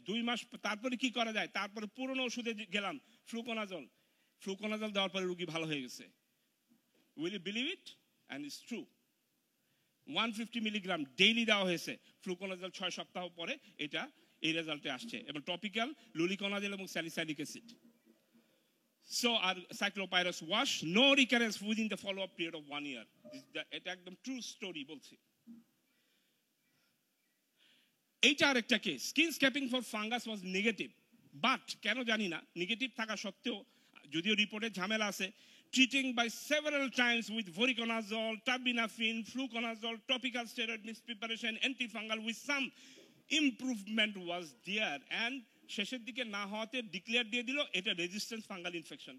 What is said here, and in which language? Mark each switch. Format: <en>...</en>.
<bn>2 মাস তারপরে কি করা যায়, তারপরে পুরনো ওষুধে গেলাম ফ্লুকোনাজল। ফ্লুকোনাজল দেওয়ার পরে রোগী ভালো হয়ে গেছে।</bn> <en>Will you believe it? And it's true.</en> <bn>150 milligram daily দেওয়া হয়েছে ফ্লুকোনাজল 6 সপ্তাহ পরে এটা এই রেজাল্টে আসছে, এবং টপিক্যাল লুলিকোনাজল এবং salicylic acid.</bn> <en>So our cyclopyrrus wash, no recurrence within the follow-up period of 1 year.</en> <bn>এটা একদম ট্রু স্টোরি বলছি। এইটা আরেকটা case,</bn> <en>skin scraping for fungus was negative, but</en> <bn>কেন জানি না নেগেটিভ থাকা সত্ত্বেও, যদিও রিপোর্টে ঝামেলা আছে,</bn> <en>treating by several times with voriconazole, terbinafine, fluconazole, topical steroid mispreparation, antifungal with some improvement was there, and</en> <bn>শেষের দিকে না হওয়াতে ডিক্লেয়ার দিয়ে দিল এটা</bn> <en>Resistance fungal infection.</en>